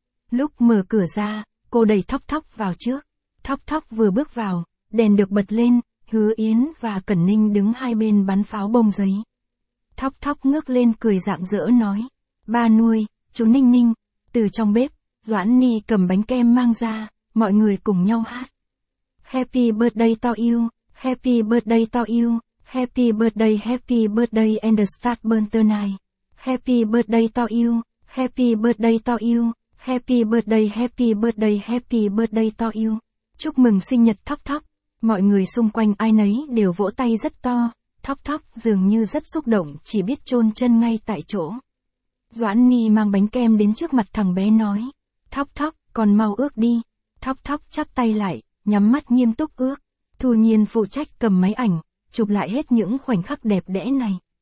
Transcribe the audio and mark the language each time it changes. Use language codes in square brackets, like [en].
[vi] Lúc mở cửa ra, cô đẩy Thóc Thóc vào trước. Thóc Thóc vừa bước vào, đèn được bật lên, Hứa Yến và Cẩn Ninh đứng hai bên bắn pháo bông giấy. Thóc Thóc ngước lên cười rạng rỡ nói. "Ba nuôi, chú Ninh Ninh." Từ trong bếp, Doãn Ni cầm bánh kem mang ra, mọi người cùng nhau hát. [en] "Happy birthday to you, happy birthday to you. Happy birthday and start burn tonight. Happy birthday to you, happy birthday to you, happy birthday, happy birthday to you. [vi] Chúc mừng sinh nhật Thóc Thóc." Mọi người xung quanh ai nấy đều vỗ tay rất to, Thóc Thóc dường như rất xúc động chỉ biết chôn chân ngay tại chỗ. Doãn Ni mang bánh kem đến trước mặt thằng bé nói, "Thóc Thóc, con mau ước đi." Thóc Thóc chắp tay lại, nhắm mắt nghiêm túc ước. Thu Nhiên phụ trách cầm máy ảnh chụp lại hết những khoảnh khắc đẹp đẽ này.